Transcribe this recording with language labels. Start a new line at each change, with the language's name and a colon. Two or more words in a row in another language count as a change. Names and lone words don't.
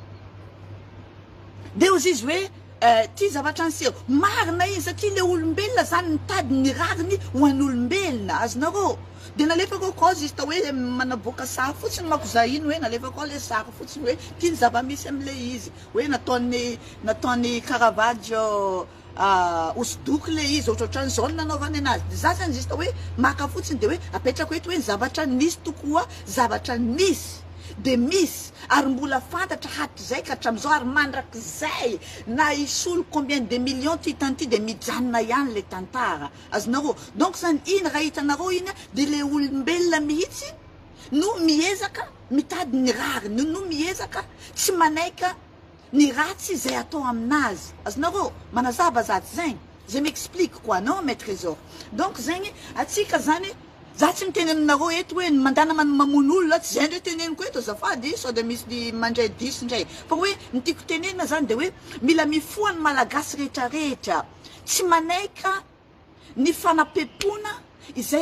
Malagasy: izy hoe ty zavatra anseho marina izy satria le olombelona zany mitady ny rariny ho an'olombelona azonareo dia nalefako koa izy tao hoe manaboaka sary fotsiny mako za iny hoe nalefako le sary fotsiny hoe tia ny zava-misy am'le izy hoe nataony Caravaggio hosodoko le izy ohatrohatran'izao ny nanaovany anazy dia za zany izy tao hoe maka fotsiny dia hoe apetrako eto hoe zavatra nisy tokoa zavatra nisy dia misy ary mbola fantatra hatrizay ka hatramin'izao ary mandrakizay na isolo
French: combien de millions
Malagasy: ty hitan'ity dia mijanona ihany le tantara azonareo donc zany iny raha hitanareo iny dia le olombelona mihitsy no miezaka mitady ny rariny no miezaka tsy manaika ny ratsy izay atao aminazy azonareo manazava zaty zegny
French: je m'explique quoi non mes trésors
Malagasy: donc zegny atsika zany za tsy miteny aminareo eto hoe mandana mamono olona tsy zay ndray teneniko eto azafady sao dia misy mandray diso indray fa hoe ny tiako tenenina zany dia hoe mila mifoha ny malagasy rehetrarehetra tsy manaika ny fanapepona izay